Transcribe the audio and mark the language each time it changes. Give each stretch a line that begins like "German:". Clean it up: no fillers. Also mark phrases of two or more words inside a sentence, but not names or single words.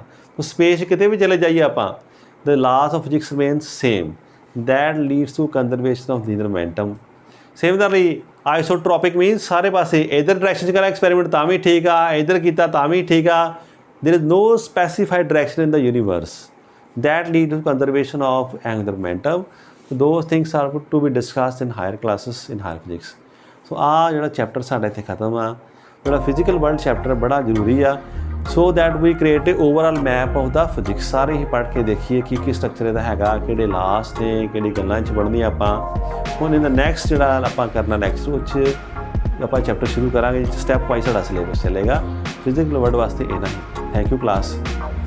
Punjabi: ਸਪੇਸ ਕਿਤੇ ਵੀ ਚਲੇ ਜਾਈਏ ਆਪਾਂ,
English: the laws of physics remains same, that leads to conservation of linear momentum. similarly isotropic means
Punjabi: ਸਾਰੇ ਪਾਸੇ ਇੱਧਰ ਡਾਇਰੈਕਸ਼ਨ 'ਚ ਕਰਾਂ ਐਕਸਪੈਰੀਮੈਂਟ ਤਾਂ ਵੀ ਠੀਕ ਆ, ਇੱਧਰ ਕੀਤਾ ਤਾਂ ਵੀ ਠੀਕ ਆ।
English: there is no specified direction in the universe that lead to conservation of angular momentum. So those things are to be discussed in higher classes in higher physics.
Punjabi: So ਆ ਜਿਹੜਾ ਚੈਪਟਰ ਸਾਡਾ ਇੱਥੇ ਖਤਮ ਆ। ਜਿਹੜਾ ਫਿਜ਼ੀਕਲ ਵਰਲਡ ਚੈਪਟਰ ਬੜਾ ਜ਼ਰੂਰੀ ਆ,
English: so that we create a overall map of the physics।
Punjabi: ਸਾਰੇ ਹੀ ਪੜ੍ਹ ਕੇ ਦੇਖੀਏ ਕੀ ਸਟਰਕਚਰ ਇਹਦਾ ਹੈਗਾ, ਕਿਹੜੇ ਲਾਸ ਨੇ, ਕਿਹੜੀ ਗੱਲਾਂ 'ਚ ਪੜ੍ਹਨੀ ਆਪਾਂ। ਹੁਣ ਇਹਦਾ ਨੈਕਸਟ ਜਿਹੜਾ ਆਪਾਂ ਕਰਨਾ ਨੈਕਸਟ ਉਹ 'ਚ ਆਪਾਂ ਚੈਪਟਰ ਸ਼ੁਰੂ ਕਰਾਂਗੇ,
English: step wise
Punjabi: ਸਾਡਾ ਸਿਲੇਬਸ ਚੱਲੇਗਾ। ਫਿਜ਼ੀਕਲ ਵਰਲਡ ਵਾਸਤੇ ਇੰਨਾ ਹੀ।
English: thank you class.